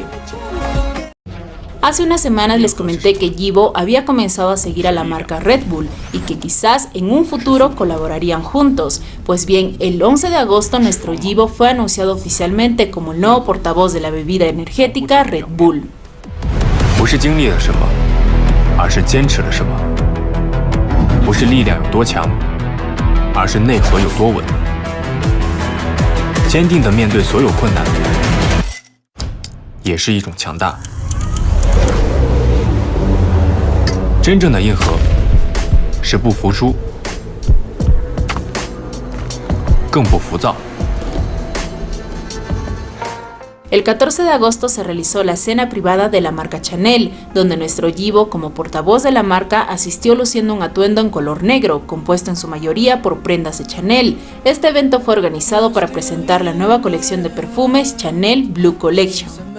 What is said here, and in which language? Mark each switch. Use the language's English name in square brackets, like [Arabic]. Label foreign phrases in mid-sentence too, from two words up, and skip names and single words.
[Spanish] Hace unas semanas les comenté que Yibo había comenzado a seguir a la marca Red Bull y que quizás en un futuro colaborarían juntos. Pues bien, el 11 de agosto nuestro Yibo fue anunciado oficialmente como el nuevo portavoz de la bebida energética Red Bull. [Chinese] 不是经历了什么，而是坚持了什么；不是力量有多强，而是内核有多稳。坚定地面对所有困难，也是一种强大。真正的硬核是不服输，更不浮躁。 [Spanish] El 14 de agosto se realizó la cena privada de la marca Chanel, donde nuestro Yibo, como portavoz de la marca, asistió luciendo un atuendo en color negro, compuesto en su mayoría por prendas de Chanel. Este evento fue organizado para presentar la nueva colección de perfumes Chanel Blue Collection.